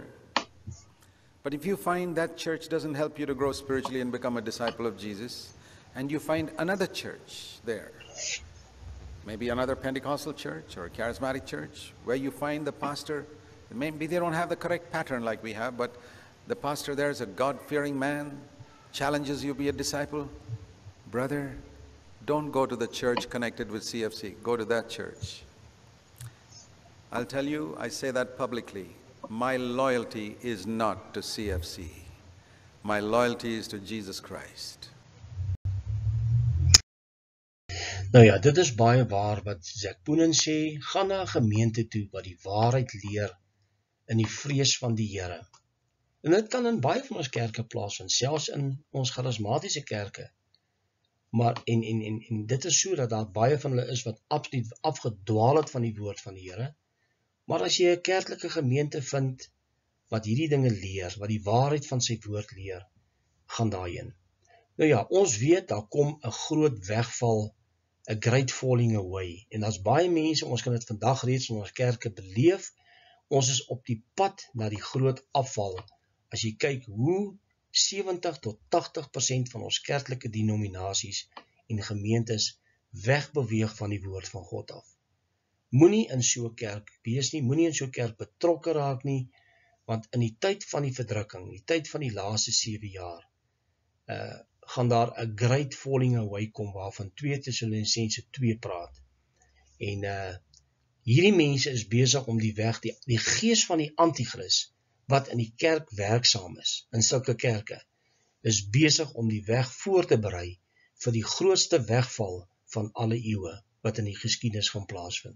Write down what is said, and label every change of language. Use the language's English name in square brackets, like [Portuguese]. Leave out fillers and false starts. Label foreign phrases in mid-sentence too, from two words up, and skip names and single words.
[English] But if you find that church doesn't help you to grow spiritually and become a disciple of Jesus, and you find another church there, maybe another Pentecostal church or a charismatic church, where you find the pastor, maybe they don't have the correct pattern like we have, but the pastor there is a God-fearing man, challenges you to be a disciple. Brother, don't go to the church connected with CFC. Go to that church. I'll tell you, I say that publicly. My loyalty is not to CFC. My loyalty is to Jesus Christ. [Afrikaans] Nou ja, dit is baie waar wat Zack Poonen sê, gaan na 'n gemeente toe wat die waarheid leer in die vrees van die Here. En dit kan in baie van ons kerke plaasvind, selfs in ons charismatiese kerke. Maar en dit is so dat daar baie van hulle is wat absoluut afgedwaal het van die woord van die Here. Maar as jy 'n kerklike gemeente vind wat hierdie dinge leer, wat die waarheid van sy woord leer, gaan daarheen. Nou ja, ons weet daar kom 'n groot wegval, 'n [English] great falling away. [Afrikaans] En daar's baie mense, ons kan dit vandag reeds in ons kerke beleef. Ons is op die pad na die groot afval. As jy kyk hoe 70 tot 80% van ons kerklike denominasies en gemeentes wegbeweeg van die woord van God af. Moenie in so 'n kerk wees nie, moenie in so 'n kerk betrokke raak nie, want in die tyd van die verdrukking, die tyd van die laaste 7 jaar, gaan daar 'n [English] great falling away [Afrikaans] kom waarvan 2 Tessalonisense 2 praat. En hierdie mense is besig om die weg, die gees van die antichrist, wat in die kerk werksaam is, in sulke kerke, is besig om die weg voor te berei vir die grootste wegval van alle eeue, wat in die geskiedenis gaan plaasvind.